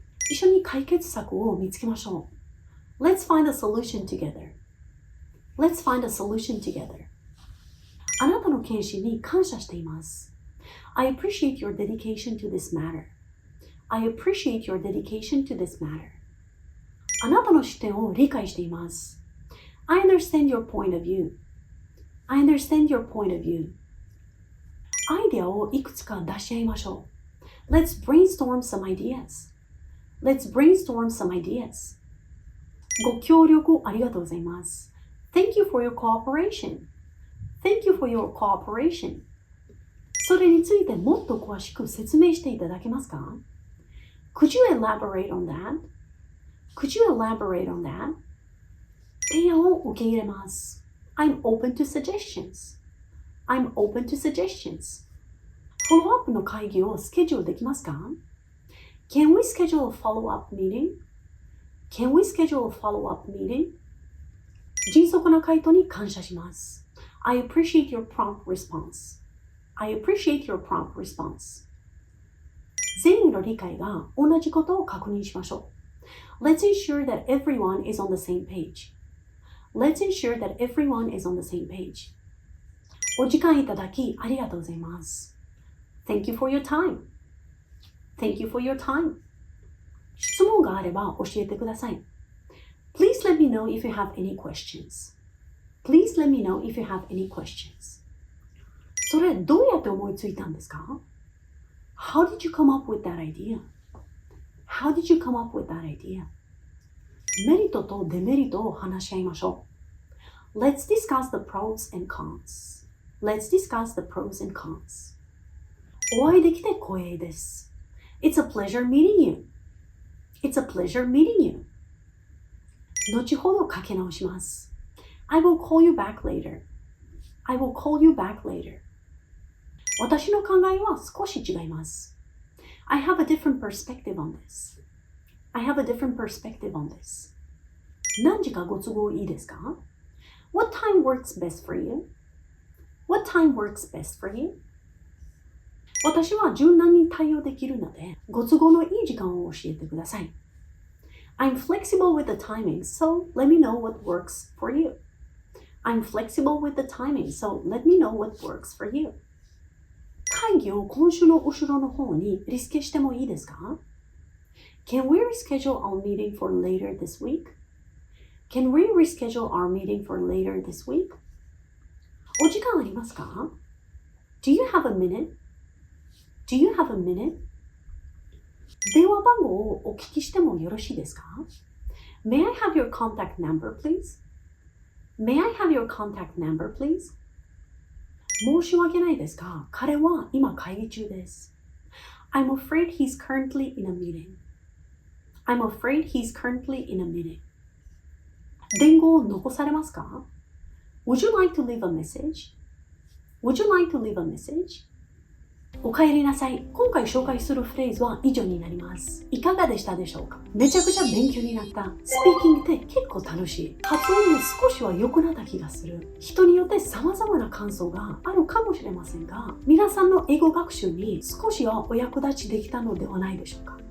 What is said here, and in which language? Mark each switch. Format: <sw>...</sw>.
<ja>一緒に解決策を見つけましょう。</ja> <en>Let's find a solution together. Let's find a solution together.</en> <ja>あなたの献身に感謝しています。</ja> <en>I appreciate your dedication to this matter. I appreciate your dedication to this matter.</en> <ja>あなたの視点を理解しています。</ja> <en>I understand your point of view. I understand your point of view.</en> <ja>アイデアをいくつか出し合いましょう。</ja> <en>Let's brainstorm some ideas. Let's brainstorm some ideas.</en> <ja>ご協力ありがとうございます。</ja> <en>Thank you for your cooperation. Thank you for your cooperation.</en> <ja>それについてもっと詳しく説明していただけますか？</ja> <en>Could you elaborate on that? Could you elaborate on that?</en> <ja>提案を受け入れます。</ja> <en>I'm open to suggestions. I'm open to suggestions.</en> <ja>フォローアップの会議をスケジュールできますか？</ja> <en>Can we schedule a follow-up meeting? Can we schedule a follow-up meeting?</en> <ja>迅速な回答に感謝します。</ja> <en>I appreciate your prompt response. I appreciate your prompt response.</en> <ja>全員の理解が同じことを確認しましょう。</ja> <en>Let's ensure that everyone is on the same page. Let's ensure that everyone is on the same page.</en> <ja>お時間いただきありがとうございます。</ja> <en>Thank you for your time. Thank you for your time.</en> <ja>質問があれば教えてください。</ja> <en>Please let me know if you have any questions. Please let me know if you have any questions.</en> <ja>それどうやって思いついたんですか？</ja> <en>How did you come up with that idea? How did you come up with that idea?</en> <ja>メリットとデメリットを話し合いましょう。</ja> <en>Let's discuss the pros and cons. Let's discuss the pros and cons.</en> <ja>お会いできて光栄です。</ja> <en>It's a pleasure meeting you. It's a pleasure meeting you.</en> <ja>後ほどかけ直します。</ja> <en>I will call you back later. I will call you back later.</en> <ja>私の考えは少し違います。</ja> <en>I have a different perspective on this. I have a different perspective on this.</en> <ja>何時かご都合いいですか？</ja> <en>What time works best for you? What time works best for you?</en> <ja>私は柔軟に対応できるので、ご都合のいい時間を教えてください。</ja> <en>I'm flexible with the timing, so let me know what works for you. I'm flexible with the timing, so let me know what works for you.</en> <ja>会議を今週の後ろの方にリスケしてもいいですか？</ja> <en>Can we reschedule our meeting for later this week? Can we reschedule our meeting for later this week?</en> <ja>お時間ありますか？</ja> <en>Do you have a minute? Do you have a minute?</en> <ja>電話番号をお聞きしてもよろしいですか？</ja> <en>May I have your contact number, please? May I have your contact number, please?</en> <ja>申し訳ないですが、彼は今会議中です。</ja> <en>I'm afraid he's currently in a meeting. I'm afraid he's currently in a meeting.</en> <ja>伝言を残されますか？</ja> <en>Would you like to leave a message? Would you like to leave a message?</en> <ja>お帰りなさい。今回紹介するフレーズは以上になります。いかがでしたでしょうか？めちゃくちゃ勉強になった。スピーキングって結構楽しい。発音も少しは良くなった気がする。人によって様々な感想があるかもしれませんが、皆さんの英語学習に少しはお役立ちできたのではないでしょうか。</ja>